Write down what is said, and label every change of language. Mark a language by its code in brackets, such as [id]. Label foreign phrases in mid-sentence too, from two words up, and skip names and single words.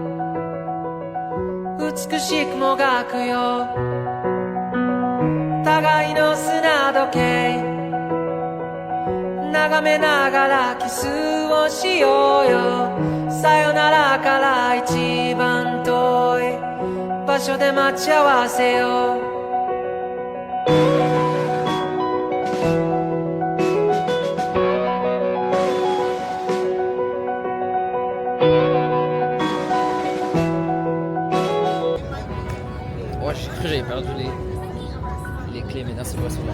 [ja] う美しくもがくよ互いの砂時計眺めながらキスをしようよさよならから一番遠い場所で待ち合わせよう [fr] J'ai cru que j'avais perdu les clés, mais non, c'est pas celui-là.